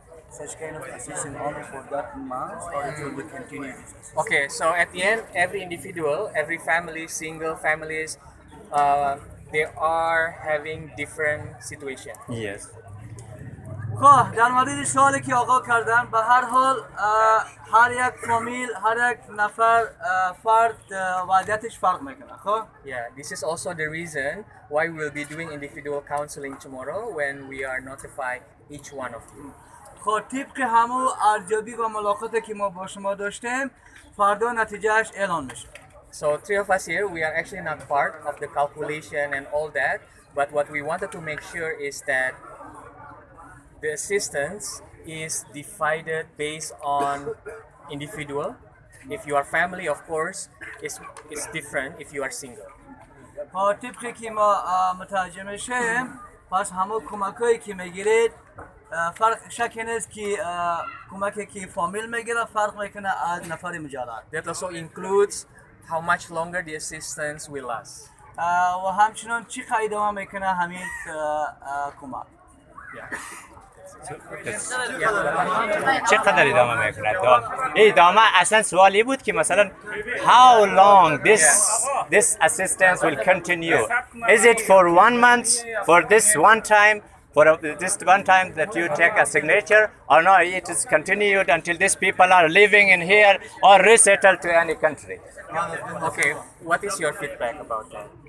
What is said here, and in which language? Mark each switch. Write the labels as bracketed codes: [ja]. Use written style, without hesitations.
[en] Such kind of assistance only for that month or it will be continued? Okay, so at the end, every individual, every family, single families, they are having different situation. Yes. [fa] خب در مورد سوالی که آقا کردن به هر حال هر یک فامیل هر یک نفر فرد وضعیتش فرق میکنه. خب [en] Yeah, this is also the reason why we will be doing individual counseling tomorrow when we are notify each one of you. [fa] خب طبق همون ارزیابی و ملاقاتی که ما با شما داشتیم فردا نتیجهش اعلان میشه. [en] So three of us here, we are actually not part of the calculation and all that, but what we wanted to make sure is that the assistance is divided based on individual. If you are family, of course, it's different if you are single. [fa] خب طبقی که ما متوجه میشیم پس همون کمکایی که میگیرید فرق شک نیست که کمکی که فامیل میگیره فرق میکنه از نفر مجرد. [en] That also includes how much longer the assistance will last. [fa] و همچنان چی قدر دوام میکنه همین کمک. چقدر ادامه میکنه؟ ادامه اصلا سوالی بود که مثلا [en] how long this assistance will continue? Is it for 1 month, for this one time, for this one time that you take a signature, or no, it is continued until these people are living in here or resettled to any country? Okay, what is your feedback about that?